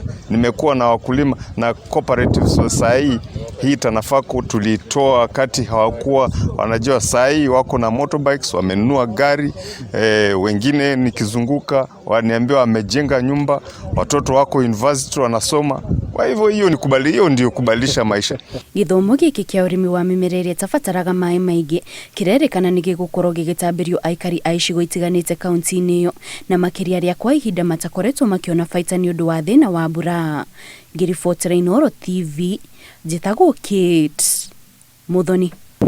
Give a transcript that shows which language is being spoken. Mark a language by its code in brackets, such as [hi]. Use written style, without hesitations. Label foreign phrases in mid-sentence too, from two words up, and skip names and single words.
[sw] Nimekuwa na wakulima na cooperatives sasa hii Tanafako tulitoa wakati hawakuwa wanajua, saa hii wako na motorbikes, wamenunua gari, wengine nikizunguka waniambia wamejenga nyumba, watoto wako university wanasoma. Kwa hivyo hiyo ndio kubadilisha maisha. [ki] Gĩthomo gĩkĩ kĩa ũrĩmi wa mĩmera ĩrĩa ĩtabataraga maĩ maingĩ kĩrerĩkana nĩ gĩgũkorwo gĩgĩtambĩrio aikari a icigo itiganĩte kaunti-inĩ ĩyo na makĩria arĩa kwa ihinda matakoretwo makĩona baita nĩ ũndũ wa thĩna wa mbura. Ngĩribotera Inooro TV, njĩtagwo Kate Muthoni.